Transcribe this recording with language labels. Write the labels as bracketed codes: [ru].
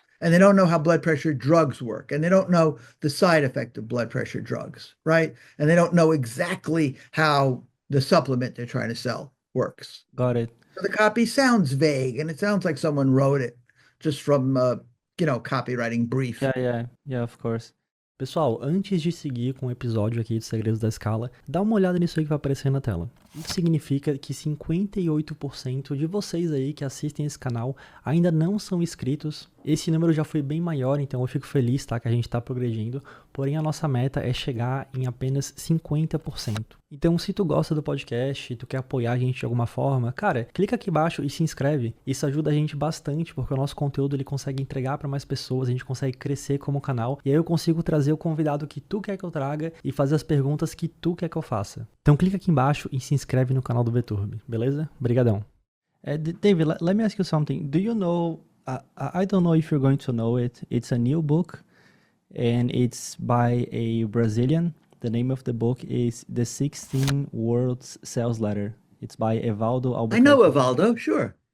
[en] And they don't know how blood pressure drugs work, and they don't know the side effect of blood pressure drugs, right? And they don't know exactly how the supplement they're trying to sell works. Got it. So the copy sounds vague, and it sounds like someone wrote it just from, copywriting brief. Yeah, of course. [pt] Pessoal, antes de seguir com o episódio aqui de Segredos da Escala, dá uma olhada nisso aí que vai aparecer na tela. Isso significa que 58% de vocês aí que assistem esse canal ainda não são inscritos. Esse número já foi bem maior, então eu fico feliz, tá, que a gente está progredindo. Porém, a nossa meta é chegar em apenas 50%. Então, se tu gosta do podcast, tu quer apoiar a gente de alguma forma, cara, clica aqui embaixo e se inscreve. Isso ajuda a gente bastante, porque o nosso conteúdo ele consegue entregar para mais pessoas, a gente consegue crescer como canal. E aí eu consigo trazer o convidado que tu quer que eu traga e fazer as perguntas que tu quer que eu faça. Então, clica aqui embaixo e se inscreve no canal do VTurb, beleza? Obrigadão. [en] David, let me ask you something. Do you know, I don't know if you're going to know it. It's a new book and it's by a Brazilian. The name of the book is The 16 Words Sales Letter. It's by Evaldo Albuquerque. I know Evaldo, sure.